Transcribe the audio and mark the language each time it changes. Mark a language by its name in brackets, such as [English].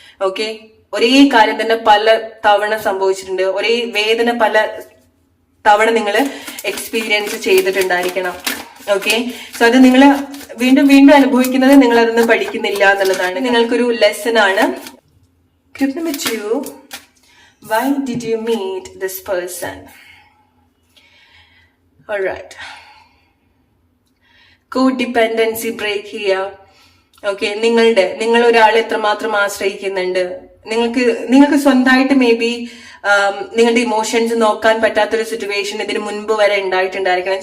[Malayalam] Okay, ഒരേ കാര്യം തന്നെ പല തവണ സംഭവിച്ചിട്ടുണ്ട്, ഒരേ വേദന പല തവണ നിങ്ങൾ എക്സ്പീരിയൻസ് ചെയ്തിട്ടുണ്ടായിരിക്കണം. ഓക്കെ, സോ അത് നിങ്ങൾ വീണ്ടും വീണ്ടും അനുഭവിക്കുന്നത് നിങ്ങൾ അതൊന്നും പഠിക്കുന്നില്ല എന്നുള്ളതാണ് നിങ്ങൾക്കൊരു ലെസൺ ആണ്. [English] Group number 2. Why did you meet this person? [Malayalam] Alright, co-dependency break ചെയ്യുക. ഓക്കെ, നിങ്ങൾ ഒരാളെ എത്രമാത്രം ആശ്രയിക്കുന്നുണ്ട്, നിങ്ങൾക്ക് സ്വന്തമായിട്ട് മേ ബി നിങ്ങളുടെ ഇമോഷൻസ് നോക്കാൻ പറ്റാത്തൊരു സിറ്റുവേഷൻ ഇതിന് മുൻപ് വരെ ഉണ്ടായിട്ടുണ്ടായിരിക്കണം.